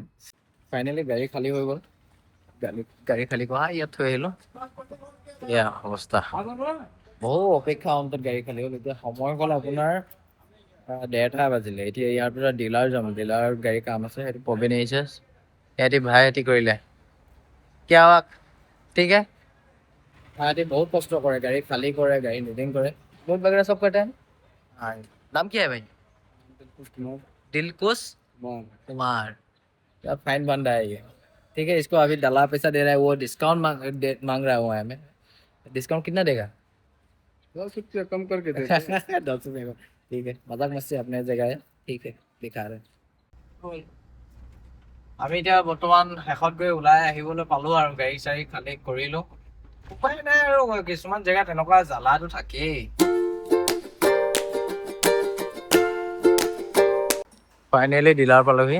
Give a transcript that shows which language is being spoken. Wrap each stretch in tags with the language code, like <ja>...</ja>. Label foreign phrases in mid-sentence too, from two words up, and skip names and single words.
<as>ফাইনেলি গাড়ী খালী হৈ গ'ল। গাড়ী খালী কৰা ইয়াত থৈ আহিলোঁ। এয়া অৱস্থা, বহু অপেক্ষা অন্তত গাড়ী খালী হ'ল। এতিয়া সময় হ'ল আপোনাৰ 1:30 বাজিলে। এতিয়া ইয়াৰ পৰা ডিলাৰ যাম, ডিলাৰ গাড়ী কাম আছে, সেইটো প্ৰবীণ আহিছে। সিহঁতি ভাইহঁতি কৰিলে</as> <hi>किया हुआ? ठीक है।</hi> <as>ভাইহঁতি বহুত কষ্ট কৰে, গাড়ী খালী কৰে, গাড়ী লোডিং কৰে,</as> <hi>लोड वगैरह सब करते हैं। हाँ, नाम क्या है भाई? दिलकुश कुमार। क्या फाइन बन रहा है ये। ठीक है, इसको अभी डला पैसा दे रहा है, वो डिस्काउंट मांग रहा हूँ हमें। डिस्काउंट कितना देगा? 10 रुपया कम करके दे 10 रुपये का। ठीक है, मजाक मस्ती अपने जगह है। ठीक है, दिखा रहे।</hi> <as>আমি এতিয়া বৰ্তমান শেষত গৈ ওলাই আহিবলৈ পালোঁ আৰু গাড়ী চাড়ী খালী কৰিলোঁ। উপায় নাই আৰু, কিছুমান জেগাত তেনেকুৱা জ্বালাটো থাকেই। ফাইনেলি ডিলাৰ পালোহি।</as>